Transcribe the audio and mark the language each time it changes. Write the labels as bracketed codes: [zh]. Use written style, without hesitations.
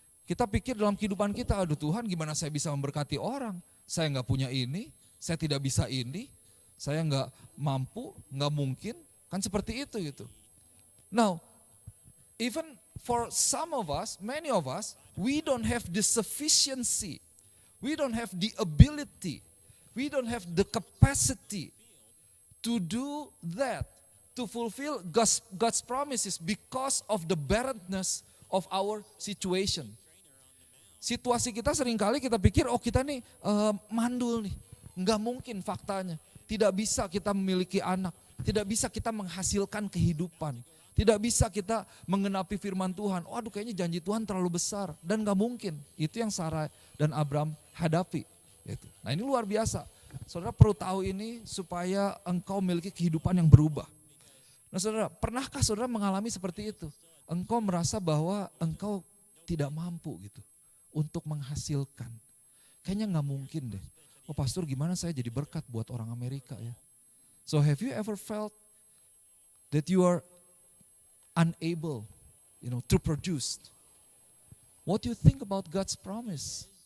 [id] Kita pikir dalam kehidupan kita, aduh Tuhan gimana saya bisa memberkati orang? Saya nggak punya ini, saya tidak bisa ini, saya nggak mampu, nggak mungkin. Kan seperti itu gitu. [en] Now, even for some of us, many of us, we don't have the sufficiency. We don't have the ability. We don't have the capacity to do that. To fulfill God's promises because of the barrenness of our situation. [id] Situasi kita seringkali kita pikir, oh kita nih mandul nih. Enggak mungkin faktanya. Tidak bisa kita memiliki anak. Tidak bisa kita menghasilkan kehidupan. Tidak bisa kita mengenapi firman Tuhan. Oh aduh kayaknya janji Tuhan terlalu besar. Dan enggak mungkin. Itu yang Sarah dan Abram hadapi. Gitu. Nah ini luar biasa. Saudara perlu tahu ini supaya engkau memiliki kehidupan yang berubah. Nah saudara, pernahkah saudara mengalami seperti itu? Engkau merasa bahwa engkau tidak mampu gitu untuk menghasilkan. Kayaknya nggak mungkin deh. Oh pastor gimana saya jadi berkat buat orang Amerika ya. [en] So have you ever felt that you are unable, to produce? What do you think about God's promise?